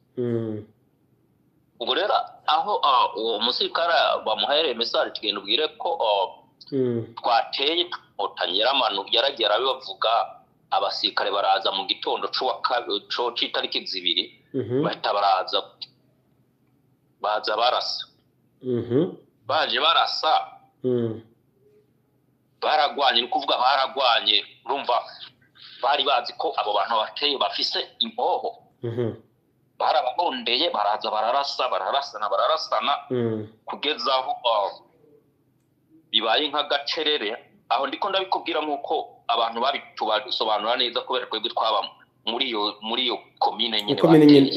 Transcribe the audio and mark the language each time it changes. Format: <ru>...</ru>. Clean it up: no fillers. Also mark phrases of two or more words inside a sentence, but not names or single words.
<rn>ubwo rero aho uwo musirikare bamuhaye message tugenda ubwire ko twateye Inkotanyi yaragera bibavuga abasirikare baraza mu gitondo c'itariki 2 bahita baza barasa baje barasa baragwanye ni kuvuga baragwanye urumva bari bazi ko abo bantu bateye bafise imboho barababondeye baraza bararasana kugeza aho bibaye nk'agacerere aho ndiko ndabikubwira nkuko abantu babitubasobanura neza kubera kwebwe twaba muri iyo commune nyene</rn>